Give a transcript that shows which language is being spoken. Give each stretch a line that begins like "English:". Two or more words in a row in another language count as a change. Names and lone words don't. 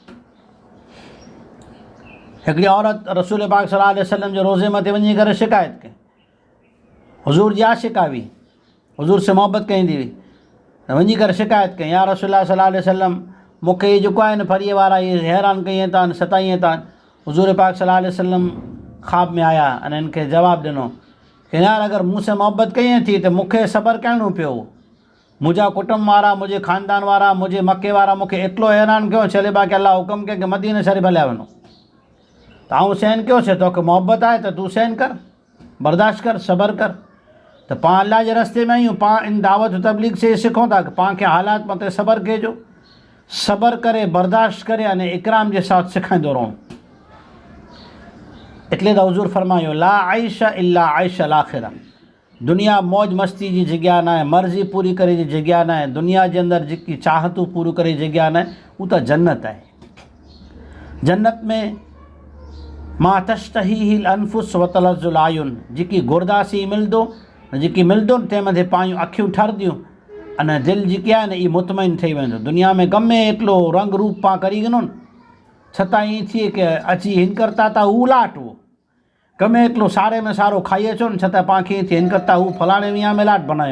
Sindhi: हिकिड़ी औरत रसूल पाक
Arabic: صلى الله عليه وسلم
Sindhi: जे रोज़े मथे वञी करे शिकायत कई, हुज़ूर जी आशिका हुई, हुज़ूर से मोहबत कंदी हुई, त वञी करे शिकायत कई,
Arabic: يا رسول صلى الله عليه وسلم
Sindhi: मूंखे जेको आहे न फरीअ वारा इहे हैरान कई था, सताईं था। हुज़ूर पाक
Arabic: صلى الله عليه وسلم
Sindhi: ख़्वाब में आया अने इनखे जवाबु ॾिनो कि यार अगरि मूंसे मोहबत कई थी त मूंखे सब्र करिणो पियो। मुंहिंजा कुटुंब वारा, मुंहिंजे ख़ानदान वारा, मुंहिंजे मके वारा मूंखे एतिरो हैरान कयो, चले पिया कि अल्लाह हुकुम कयो कि मदीने शरीफ़ हलिया वञो। त आउं सहन कयोसीं, तोखे मोहबत आहे त तूं सहन कर, बर्दाश्त कर, सब्र कर। त पाण अल्लाह जे रस्ते में आहियूं, पाण इन दावत तबलीग से सिखूं था कि पाण खे हालात मथे सब्र कजो, सब्र करे, बर्दाश्त करे अने इकराम जे साथ सेखारींदो रहूं।
Gujarati: એટલે તો
Sindhi: हुज़ूर फरमायो
Arabic: لا عيش إلا عيش الآخرة.
Sindhi: दुनिया मौज मस्ती जी जॻह न आहे, मर्ज़ी पूरी करे जी जॻह न आहे, दुनिया जे अंदरि जेकी चाहतूं पूरी करे जॻह न आहे, उहा त जन्नत आहे। जन्नत में
Arabic: ما تشتهيه الأنفس و تلذ الأعين,
Sindhi: जेकी घुरदासी मिलंदो, जेकी मिलंदो तंहिं मथे पंहिंजूं अखियूं ठरंदियूं अने दिलि जेकी आहे न इहा मुतमइन ठही वेंदो। दुनिया में गमे एतिरो रंग रूप पाण करी गिनो न, छतां ईअं थिए कि अची हिन करता त हू लाट हो, गमे एतिरो सारे में सारो खाई अचो न, छतां पाण खे ईअं थिए हिन करता हू फलाणे मियां में लाट बनायो।